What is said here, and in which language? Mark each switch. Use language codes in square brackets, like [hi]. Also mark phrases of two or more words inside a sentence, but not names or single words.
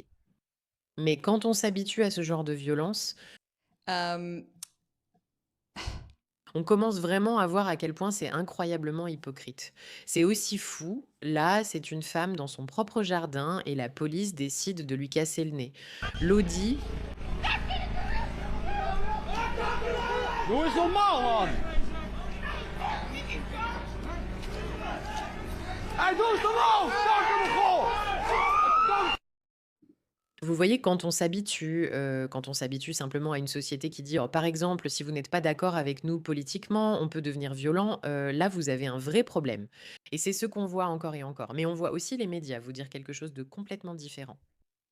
[fr] Mais quand on s'habitue à ce genre de violence, Um, on commence vraiment à voir à quel point c'est incroyablement hypocrite. C'est aussi fou, là, c'est une femme dans son propre jardin et la police décide de lui casser le nez. [nl] Lodi, Doe eens normaal, man! Hey, doe eens normaal! Kanker goal! [fr] vous voyez, quand on s'habitue simplement à une société qui dit, par exemple, si vous n'êtes pas d'accord avec nous politiquement, on peut devenir violent, là, vous avez un vrai problème. Et c'est ce qu'on voit encore et encore. Mais on voit aussi les médias vous dire quelque chose de complètement différent.